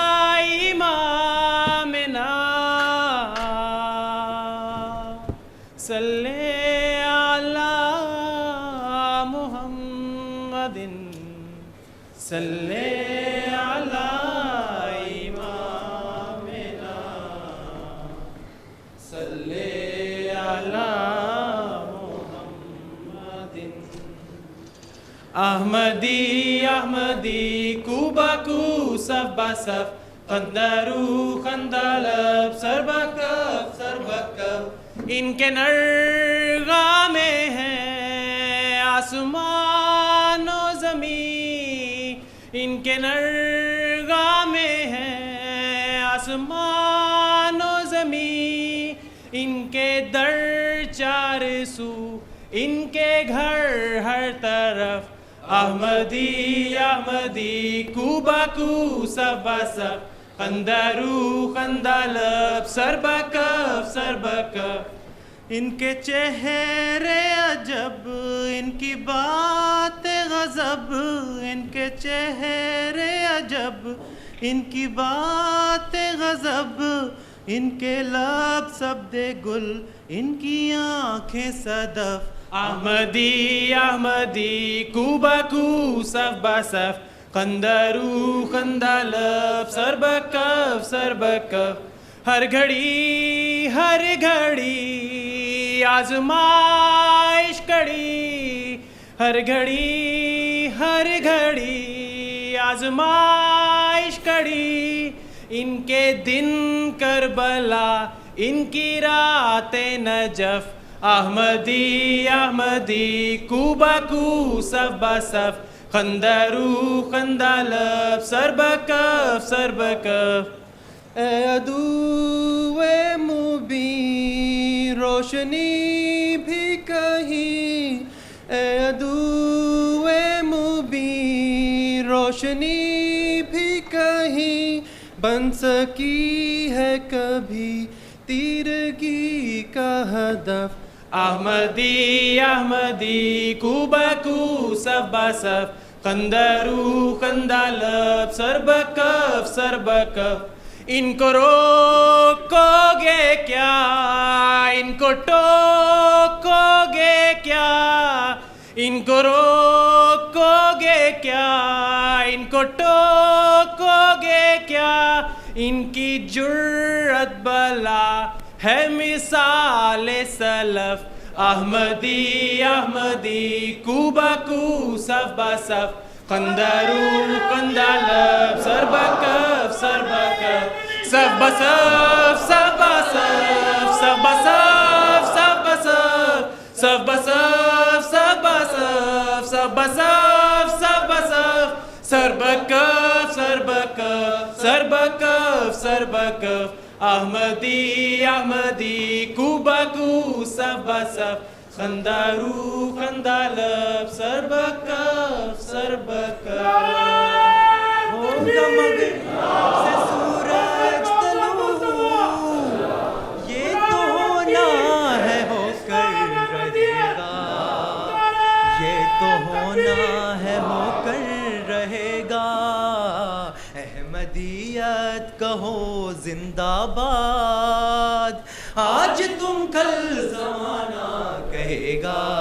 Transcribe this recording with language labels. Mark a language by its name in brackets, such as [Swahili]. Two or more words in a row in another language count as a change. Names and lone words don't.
[Arabic] امامنا صلی علی محمد صلی علی امامنا صلی علی محمد [Urdu] احمدی احمدی کو بکو صف بصف خندرو خندلب سر بکف سر بکف ان کے نرغامے ہیں آسمان و زمین ان کے نرغامے ہیں آسمان و زمین ان کے در چار سو ان کے گھر ہر طرف احمدی احمدی کو بکو صف بصف خندرو خندلب سر بکف سر بکف ان کے چہرے عجب ان کی بات غضب ان کے چہرے عجب ان کی بات غضب ان کے لب سبد گل ان کی آنکھیں صدف احمدی احمدی کو بکو صف بصف خندرو خندلب سر بکف سر بکف ہر گھڑی آزمائش کڑی ہر گھڑی آزمائش کڑی ان کے دن کربلا ان کی رات نجف احمدی احمدی کو بکو صف بصف خندرو خندلب سر بکف سر بکف اے عدو مبین روشنی بھی کہیں اے عدو مبین روشنی بھی کہیں بن سکی ہے کبھی تیرگی کا ہدف احمدی احمدی کو بکو صف بصف خندرو خندلب سر بکف سر بکف ان کو روکو گے کیا ان کو ٹوکو گے کیا ان کو روکو گے کیا ان کو ٹوکو گے کیا ان کی جرأت بلا ہے مثال سلف احمدی احمدی کو بکو صف بصف خندرو خندلب سر بکف سر بکف صف بصف صف بصف صف بصف صف بصف صف بصف صف بصف صف بصف صف بصف سر بکف سر بکف سر بکف سر بکف احمدی احمدی کو بکو صف بصف خندرو خندلب سر بکف سر بکف ہوگا مغرب سے سورج طلوع یہ تو ہونا ہے ہو کر رہے گا یہ تو ہونا ہے ہو کر رہے گا احمدیت کہو زندہ باد آج تم کل زمانہ کہے گا